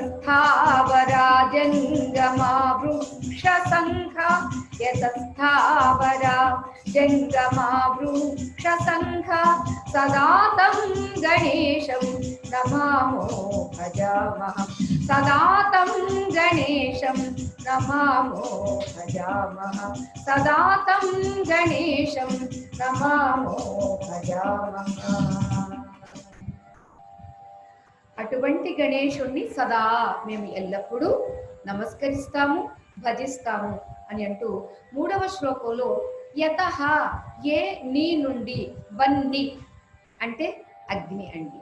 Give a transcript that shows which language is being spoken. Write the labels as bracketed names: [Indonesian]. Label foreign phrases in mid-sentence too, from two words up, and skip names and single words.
[Sanskrit] स्थावरा जङ्गमा वृक्षसङ्घा यतः स्थावरा जङ्गमा वृक्षसङ्घा सदा तं गणेशं नमामो भजामः सदा तं गणेशं नमामो भजामः सदा तं गणेशं नमामो भजामः. [Telugu] అటువంటి గణేశుణ్ణి సదా మేము ఎల్లప్పుడూ నమస్కరిస్తాము, భజిస్తాము అని అంటూ 3వ శ్లోకంలో యతః ఏ నీ నుండి వన్ని అంటే అగ్ని అండి.